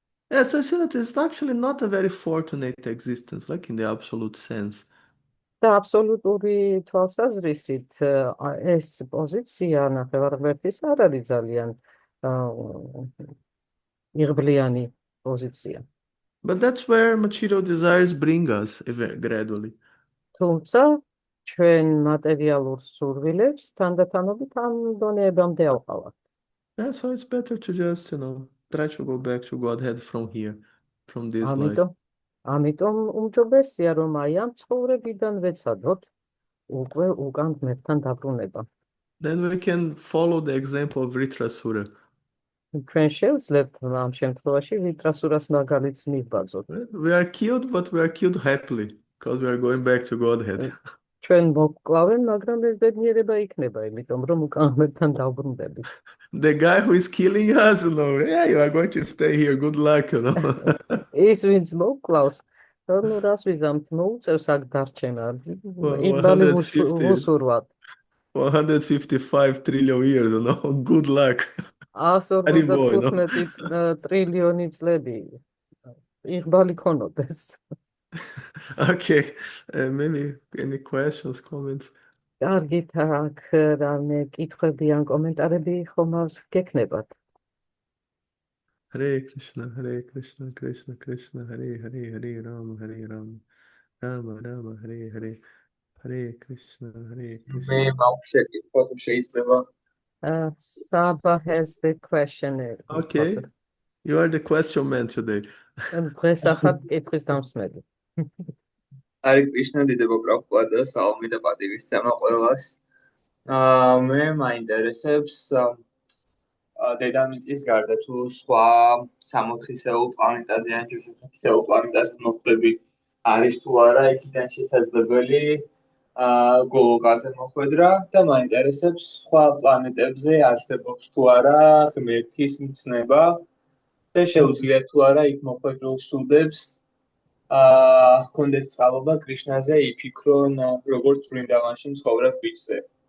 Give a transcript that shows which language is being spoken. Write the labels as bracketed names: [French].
[English] Yeah, so I see that it's actually not a very fortunate existence, like in the absolute sense. [Georgian] და აბსოლუტური თვალსაზრისით ეს პოზიცია ნახევარღმერთის არ არის ძალიან იღბლიანი პოზიცია. [English] But that's where material desires bring us gradually. [Georgian] თუმცა ჩვენ მატერიალურ სურვილებს თანდათანობით ამ დონეებამდე ავყავართ. [English] Yeah, so it's better to just, try to go back to Godhead from here, from this life. [Georgian] ამიტომ უმჯობესია, რომ აი ამ ცხოვრებიდან ვეცადოთ უკვე უკან ღმერთთან დაბრუნება. [English] Then we can follow the example of Vritrasura. [Georgian] ჩვენ შევძლებთ ამ შემთხვევაში ვიტრასურას მაგალითს მივბაძოთ. [English] We are killed, but we are killed happily, because we are going back to Godhead. [Georgian] ჩვენ მოგკლავენ, მაგრამ ეს ბედნიერება იქნება, იმიტომ რომ უკან ღმერთთან დავბრუნდები. [English] The guy who is killing us, yeah, you are going to stay here, good luck, [Georgian] ის ვინც მოგკლავს, რას ვიზამთ, მოუწევს აქ დარჩენა. იღბალი ვუსურვათ. [English] 155 trillion years, good luck. [Georgian] 155 ტრილიონი წლები იღბალი ქონოდეს. [English] Okay, maybe any questions, comments? [Georgian] კარგით, აქ რამე კითხვები ან კომენტარები ხომ არ გექნებათ? [Sanskrit] Hare Krishna, Krishna Krishna, Hare Hare, Hare Rama, Rama Rama, Hare Hare, Hare Krishna, Krishna. [Georgian] მე მაქვს შეკითხვა თუ შეიძლება. [English] Saba has the question. Okay, you are the question man today. [Georgian] დღეს ახალ კითხვის დამსმელი. Hare Krishna, დიდება პრაბჰუპადა, სალამი და პატივისცემა ყველას. მე მაინტერესებს დედამიწის გარდა თუ სხვა სამოთხისეულ პლანეტაზე ან ჯოჯოხეთისეულ პლანეტაზე მოხვდები არის თუ არა იქიდან შესაძლებელი გოლოკაზე მოხვედრა და მაინტერესებს სხვა პლანეტებზე არსებობს თუ არა ღმერთის მცნება და შეუძლია თუ არა იქ მოხვედრილ სუდებს ჰქონდეს წყალობა კრიშნაზე იფიქრონ როგორც ვრინდავანში მცხოვრებ ბიჭზე.